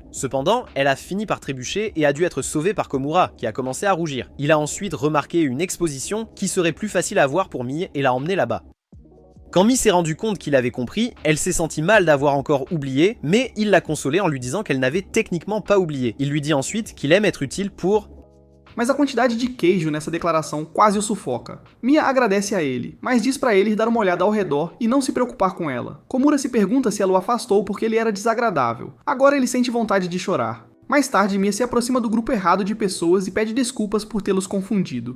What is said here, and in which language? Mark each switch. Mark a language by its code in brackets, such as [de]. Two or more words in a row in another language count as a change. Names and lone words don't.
[fr] Cependant, elle a fini par trébucher et a dû être sauvée par Komura, qui a commencé à rougir. Il a ensuite remarqué une exposition qui serait plus facile à voir pour Mi et l'a emmenée là-bas. Quand Mi s'est rendu compte qu'il avait compris, elle s'est sentie mal d'avoir encore oublié, mais il l'a consolée en lui disant qu'elle n'avait techniquement pas oublié. Il lui dit ensuite qu'il aime être utile pour... [pt] Mas a quantidade de queijo nessa declaração quase o sufoca. Mia agradece a ele, mas diz pra ele ir dar uma olhada ao redor e não se preocupar com ela. Komura se pergunta se ela o afastou porque ele era desagradável. Agora ele sente vontade de chorar. Mais tarde, Mia se aproxima do grupo errado de pessoas e pede desculpas por tê-los confundido.